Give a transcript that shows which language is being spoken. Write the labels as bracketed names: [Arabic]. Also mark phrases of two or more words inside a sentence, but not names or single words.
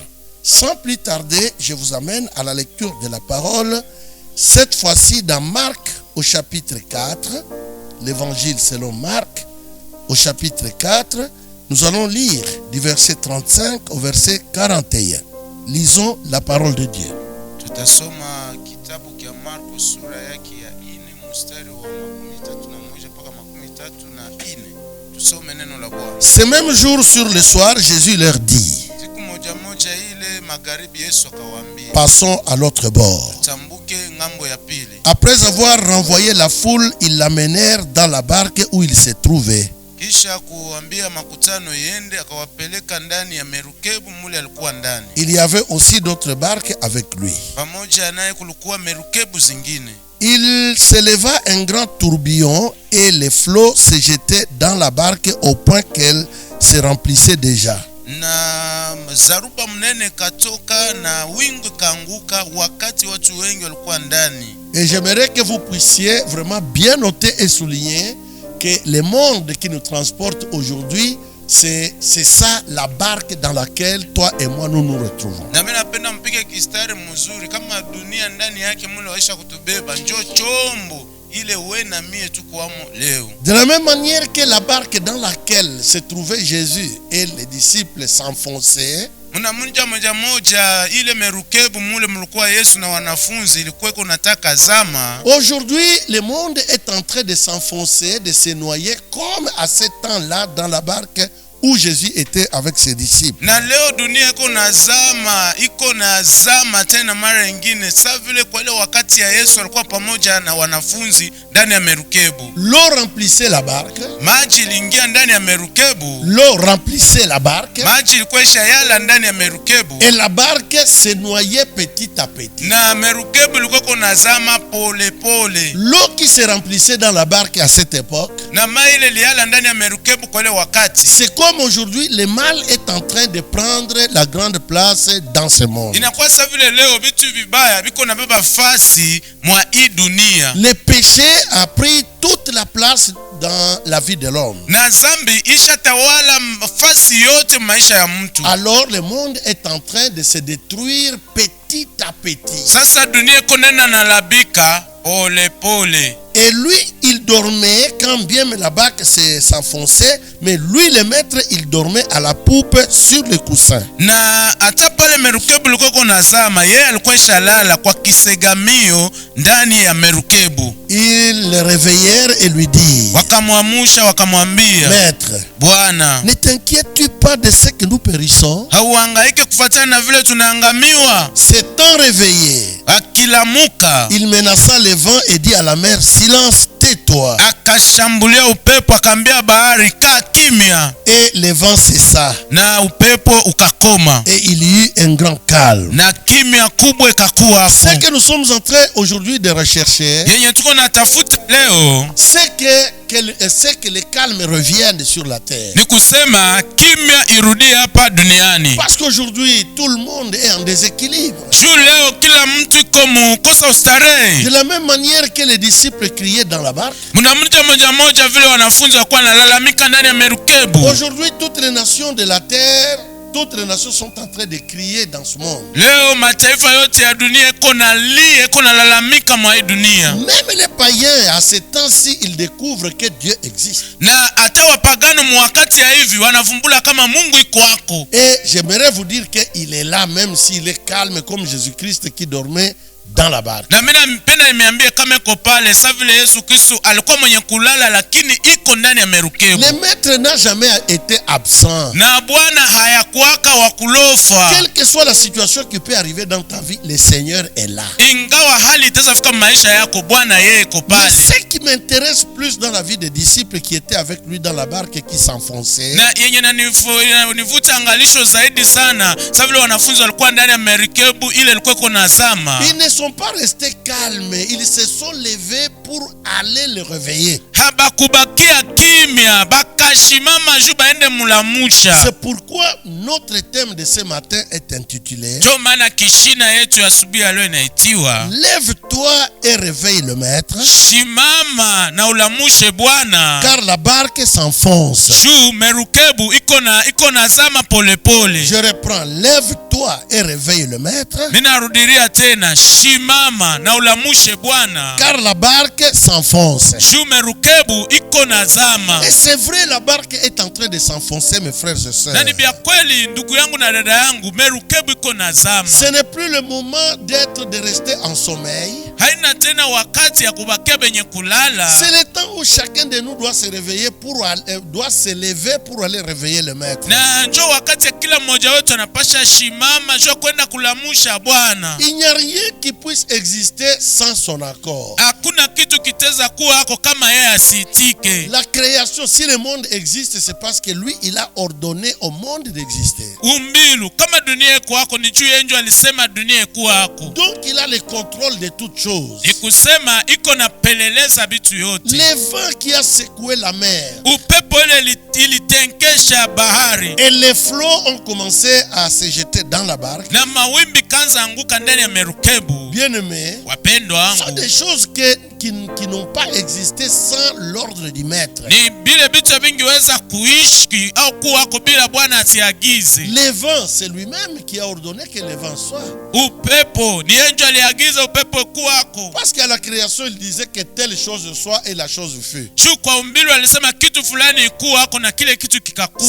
[French] Sans plus tarder, je vous amène à la lecture de la parole, cette fois-ci dans Marc au chapitre 4, l'évangile selon Marc au chapitre 4, nous allons lire du verset 35 au verset 41. Lisons la parole de Dieu. [Swahili] Tutasoma kitabu kia Marko sura yake ya 4 mstari wa 31 mpaka 34. Tusome neno la Bwana. [French] Ce même jour sur le soir, Jésus leur dit: [Swahili] Siku moja moja ile magharibi Yesu akawaambia, [French] passons à l'autre bord. [Swahili] Tambuke ngambo ya pili. [French] Après avoir renvoyé la foule, ils l'amenèrent dans la barque où il se trouvait. [Swahili] Kisha kuambia makutano yende, akawapeleka ndani ya merukebu mule alikuwa ndani. [French] Il y avait aussi d'autres barques avec lui. [Swahili] Pamoja naye kulikuwa merukebu zingine. [French] Il s'éleva un grand tourbillon et les flots se jetaient dans la barque au point qu'elle se remplissait déjà. [Swahili] Na zaruba mnene katoka na wingu kaanguka wakati watu wengi walikuwa ndani. [French] Et j'aimerais que vous puissiez vraiment bien noter et souligner que le monde qui nous transporte aujourd'hui, c'est ça la barque dans laquelle toi et moi nous nous retrouvons. [Swahili] Na mimi napenda mpige kistari mzuri kama dunia ndani yake mule waisha kutubeba, njoo chombo ile wewe na mie tuko leo. [French] De la même manière que la barque dans laquelle se trouvait Jésus et les disciples s'enfonçaient, [Swahili] Muna munja moja ile merukebu mule mlikuwa Yesu na wanafunzi ilikuwa kunataka zama. [French] Aujourd'hui, le monde est en train de s'enfoncer, de se noyer comme à ce temps-là dans la barque où Jésus était avec ses disciples. [Swahili] Na leo dunia iko na zama tena mara nyingine sawa vile kwa ile wakati ya Yesu alikuwa pamoja na wanafunzi ndani ya merukebu. [French] L'eau remplissait la barque. [Swahili] Maji iliingia ndani ya merukebu. [French] L'eau remplissait la barque. [Swahili] Maji ilikuwa yala ndani ya merukebu. [French] Et la barque se noyait petit à petit. [Swahili] Na merukebu ilikuwa kuna zama pole pole. [French] L'eau qui se remplissait dans la barque à cette époque, [Swahili] na maile liala ndani ya merukebu kwa ile wakati. [French] C'est comme aujourd'hui, le mal est en train de prendre la grande place dans ce monde. [Swahili] Inakuwa sawa vile leo vitu vibaya biko na beba fasi mwa hii dunia. [French] Le péché a pris toute la place dans la vie de l'homme. [Swahili] Na zambi ishatawala fasi yote maisha ya mtu. [French] Alors le monde est en train de se détruire petit à petit. [Swahili] Sasa dunia konena na labika pole pole. [French] Et lui, il dormait quand bien la barque s'enfonçait, mais lui, le maître, il dormait à la poupe sur le coussin. [Swahili] Na hata pale merukebu liko na zama, yeye alikuwa shalala kwa kisegamio ndani ya merukebu. [French] Ils le réveillèrent et lui dirent: [Swahili] wakamwamusha wakamwambia, [French] Maître, [Swahili] Bwana, [French] ne t'inquiètes-tu pas de ce que nous périssons? [Swahili] hauhangaike kufuatana na vile tunaangamiwa? [French] S'étant réveillé, [Swahili] akilamuka, [French] il menaça le vent et dit à la mer: Silence, tais-toi. [Swahili] akashambulia upepo akaambia bahari, kaa kimya. [French] Et le vent cessa. [Swahili] Na upepo ukakoma. [French] Et il y eut un grand calme. [Swahili] Na kimya kubwa ikakuwa hapo. [French] Ce que nous sommes en train aujourd'hui de rechercher, [Swahili] yenye tuko natafuta leo, [French] c'est que le calme revienne sur la terre. [Swahili] ni kusema kimya irudi hapa duniani. [French] Parce qu'aujourd'hui tout le monde est en déséquilibre. [Swahili] Juu leo kila mtu iko mukosa ustarehe. [French] De la même manière que les disciples criaient dans la barque, [Swahili] muna mtu moja vile wanafunzi wakuwa nalalamika ndani ya merukebu. [French] Aujourd'hui toutes les nations de la terre, toutes les nations sont en train de crier dans ce monde. [Swahili] Leo mataifa yote ya dunia iko nalalamika mwa hii dunia. [French] Même les païens à ce temps-ci, ils découvrent que Dieu existe. [Swahili] Na hata wapagano mwakati ya hivi wanavumbula kama Mungu iko wako. [French] Et j'aimerais vous dire qu'il est là, même s'il est calme comme Jésus-Christ qui dormait dans la barque. [Swahili] Na mimi mpenda nimeambia kama iko pale sa vile Yesu Kristo alikuwa mwenye kulala lakini iko ndani ya merukebu. [French] Le maître n'a jamais été absent. [Swahili] Na Bwana hayakuwaka wa kulofa. [French] Quelle que soit la situation qui peut arriver dans ta vie, le Seigneur est là. [Swahili] Ingawa hali itazafika maisha yako, Bwana yeye iko pale. [French] Ce qui m'intéresse plus dans la vie des disciples qui étaient avec lui dans la barque et qui s'enfonçaient, [Swahili] na yenye nivuta angalisho zaidi sana sa vile wanafunzi walikuwa ndani ya merikebu ile ilikuwa iko nazama. [French] ils ne sont pas restés calmes, ils se sont levés pour aller le réveiller. [Swahili] Habakubakia kimya, bakashimama juu baende mulamusha. [French] C'est pourquoi notre thème de ce matin est intitulé [Swahili] Jo maana kishina yetu ya asubuhi leo inaitiwa [French] Lève-toi et réveille le maître, [Swahili] shimama na ulamushe Bwana, [French] car la barque s'enfonce. [Swahili] juu merukebu iko nazama polepole. [French] Je reprends, lève-toi et réveille le maître, [Swahili] Ninarudiria tena, shimama na ulamushe Bwana, [French] car la barque s'enfonce. [Swahili] juu merukebu iko nazama. [French] Et c'est vrai, la barque est en train de s'enfoncer, mes frères et sœurs. [Swahili] Na ni bia kweli ndugu yangu na dada yangu, merukebu iko nazama. [French] Ce n'est plus le moment de rester en sommeil. [Swahili] Haina tena wakati ya kubakia benye kulala. [French] C'est le temps où chacun de nous doit se réveiller doit se lever pour aller réveiller le maître. [Swahili] Na njo wakati ya kila mmoja wetu anapasha shimama jo kwenda kulamusha Bwana. [French] Il n'y a rien qui puisse exister sans son accord. [Swahili] Hakuna kitu kiteza kuwa hako kama yeye asitike. [French] La création, si le monde existe, c'est parce que lui, il a ordonné au monde d'exister. [Swahili] Umbilu kama dunia iko hako ni juu yenjo alisema dunia iko hako. [French] Donc il a le contrôle de toutes choses. [Swahili] Ikusema iko na peleleza bitu yote. [French] Le vent qui a secoué la mer, [Swahili] Upepo ile ilitenkesha bahari. [French] et les flots ont commencé à se jeter dans la barque. [Swahili] Na mawimbi kanza anguka ndani ya merukebu. [French] Bien-aimés, [Swahili] Wapendwa [French] ce sont [Swahili] wangu, [French] des choses qui n'ont pas existé sans l'ordre du maître. [Swahili] ni bile bitu vingeweza kuishi au kuwa ko bila Bwana atiagize. [French] Le vent, c'est lui-même qui a ordonné que le vent soit. [Swahili] Upepo ni yeye aliagiza upepo kuwako. [French] Parce qu'à la création, il disait que telle chose soit et la chose fut. [Swahili] Juu kwa umbilu alisema kitu fulani kuwako na kile kitu kikakuwa.